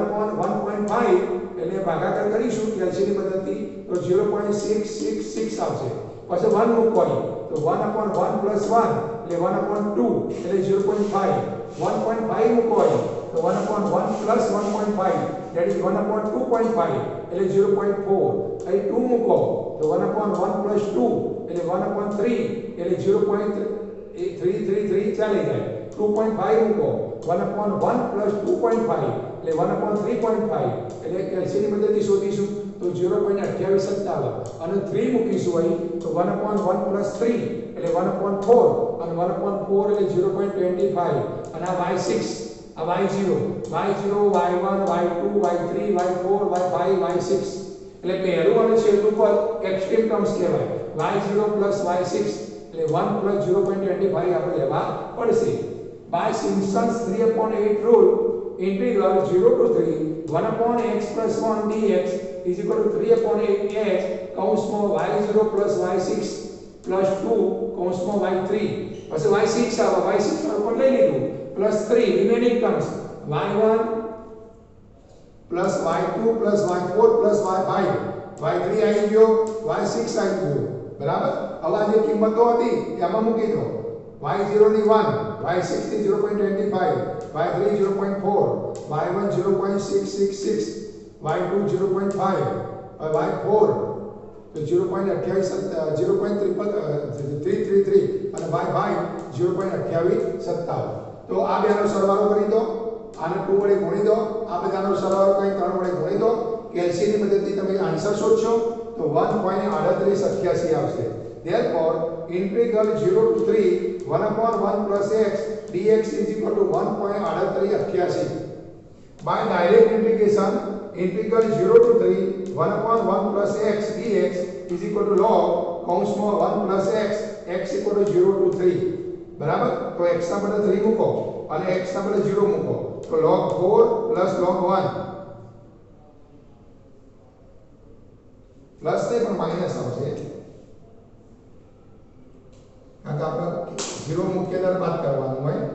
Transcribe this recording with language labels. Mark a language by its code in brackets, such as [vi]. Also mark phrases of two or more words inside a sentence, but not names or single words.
[gu] 1/1.5 એટલે ભાગાકાર કરીશું કેલ્શિયમની મદદથી તો 0.666 આવશે પછી 1 મૂકવાનું તો 1/1 plus 1 એટલે 1/2 એટલે 0.5 1.5 મૂકવાનું તો 1/1 plus 1.5 [en] that is [gu] 1/2.5 એટલે 0.4 અહીં 2 મૂકો તો 1/1 plus 2 એટલે 1/3 એટલે 0.333 ચાલી જાય 2.5 મૂકો 1/1 plus 2.5 એટલે 1/3.5 એટલે કેલ્શિયમની મદદથી શોધીશું તો 0.2857 અને 3 મૂકીશું અહીં તો 1/1 plus 3 એટલે 1/4 અને 1/4 એટલે 0.25 અને આ y6 આ y0 y1 y2 y3 y4 y5 y6 એટલે પહેલું અને છેલ્લું પદ [en] extreme terms [gu] કહેવાય y0 plus y6 એટલે 1 plus 0.25 આપણે લેવા પડશે. [en] By Simpson's 3/8 rule, integral 0 to 3 1/x plus 1 dx is equal to 3/8 x કૌંસમાં y0 plus y6 plus 2 કૌંસમાં y3 [gu] પછી y6 આવે y6 પર લઈ લીધું [en] plus 3 remaining terms y1 [gu] plus y2 plus y4 plus y5 y3 આવી ગયો y6 આવી ગયો બરાબર હવે આ જે કિંમતો હતી એમાં મૂકી દો y0 ની 1 y6 ની 0.25 y3 0.4 y1 0.666 y2 0.5 y4 તો 0.333 અને y5 0.2857 તો આ બેનો સરવાળો કરી દો આને 2 વડે ગુણી દો આ બધાનો સરવાળો કરી 3 વડે ગુણી દો કેલ્સીની મદદથી તમે આન્સર શોધશો તો 1.3888 આવશે. [en] Therefore, integral 0 to 3 1/1 plus x dx is equal to 1.3888. By direct integration, integral 0 to 3 1/1 plus x dx is equal to log કૌંસમાં 1 plus x equal to 0 to 3. [gu] બરાબર? તો x ના બદલે 3 મૂકો અને x ના બદલે 0 મૂકો તો log 4 plus log 1 પ્લસ નહીં પણ માઇનસ આવશે. કારણ કે આપણે 0 મૂકીએ ત્યારે બાદ કરવાનું હોય.